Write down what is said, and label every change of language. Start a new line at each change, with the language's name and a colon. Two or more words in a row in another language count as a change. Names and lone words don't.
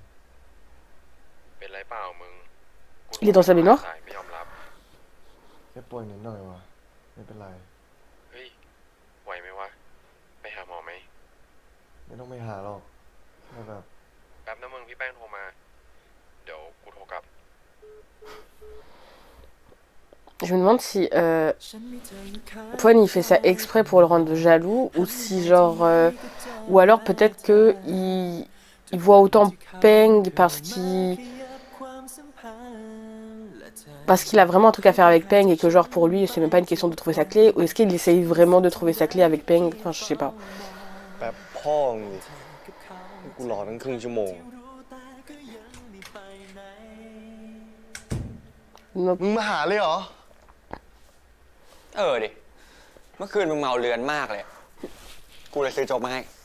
Thai: เป็นไรเปล่ามึง
French: Il est dans sa baignoire?
Thai: สายไม่ยอมรับ แค่ป่วยนิดหน่อยวะไม่เป็นไร เฮ้ย ไหวไหมวะ ไปหาหมอไหม ไม่ต้องไปหาหรอกแค่แบบ แป๊บนะมึงพี่แป้งโทรมา เดี๋ยวกูโทรกลับ
French: Je me demande si Pon il fait ça exprès pour le rendre jaloux ou si genre ou alors peut-être que il voit autant Peng parce qu'il a vraiment un truc à faire avec Peng et que genre pour lui c'est même pas une question de trouver sa clé ou est-ce qu'il essaye vraiment de trouver sa clé avec Peng, enfin je sais pas.
Thai: แป๊บพ่อมึงดิกูรอตั้งครึ่งชั่วโมง มึงมาหาเลยเหรอ ดิ เมื่อคืนมึงเมาเรือนมากเลย กูเลยซื้อโจ๊กมาให้